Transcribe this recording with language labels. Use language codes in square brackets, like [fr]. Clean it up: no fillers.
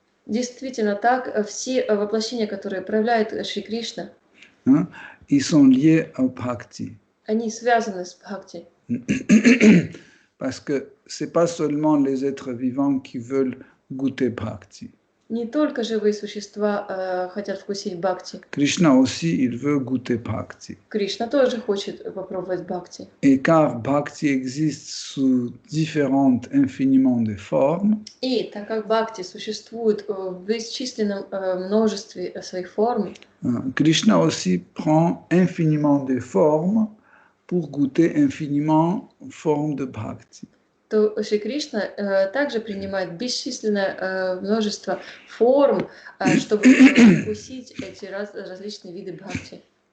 [ru] Действительно так, все воплощения, которые проявляет Шри Кришна, [fr] hein, ils sont liés au bhakti. [ru] они связаны с бхакти. [fr] Parce que ce n'est pas seulement les êtres vivants qui veulent goûter bhakti. [ru] Не только живые существа хотят вкусить бхакти. [fr] Krishna aussi, il veut goûter bhakti. [ru] Кришна тоже хочет попробовать бхакти. [fr] Et car bhakti existe sous différentes infiniment de formes, [ru] И так как бхакти существует в бесчисленном множестве своих форм, [fr] Krishna aussi prend infiniment de formes pour goûter infiniment formes de bhakti. [ru] то Шри Кришна также принимает бесчисленное множество форм, чтобы вкусить эти различные виды бхакти.